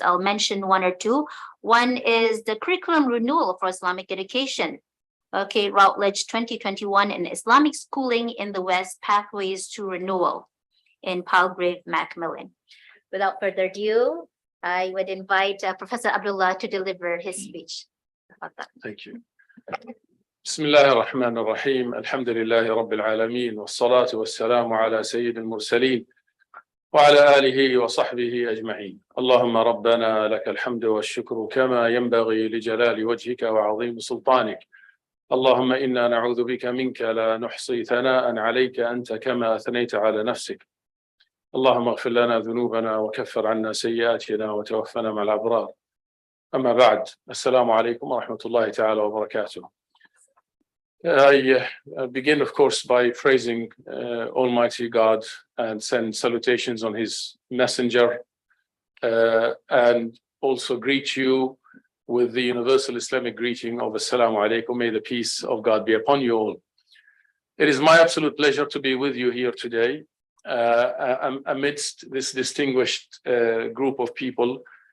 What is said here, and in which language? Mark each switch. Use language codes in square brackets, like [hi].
[en] I'll mention one or two. One is the Curriculum Renewal for Islamic Education. Okay, Routledge 2021 in Islamic Schooling in the West, Pathways to Renewal. in Palgrave, Macmillan. Without further ado, I would invite Professor Abdullah to deliver his speech. Thank you. [ar] بسم الله الرحمن الرحيم الحمد لله رب العالمين والصلاة والسلام على سيد المرسلين وعلى آله وصحبه أجمعين اللهم ربنا لك الحمد والشكر كما ينبغي لجلال وجهك وعظيم سلطانك اللهم إنا نعوذ بك منك لا نحصي ثناء عليك أنت كما أثنيت على نفسك اللهم اغفر لنا ذنوبنا وكفر عنا سيئاتنا وتوفنا مع الأبرار أما بعد السلام عليكم ورحمة الله تعالى وبركاته. [en] I begin, of course, by praising Almighty God and send salutations on His messenger and also greet you with the universal Islamic greeting of Assalamu alaikum. May the peace of God be upon you all. It is my absolute pleasure to be with you here today amidst this distinguished group of people.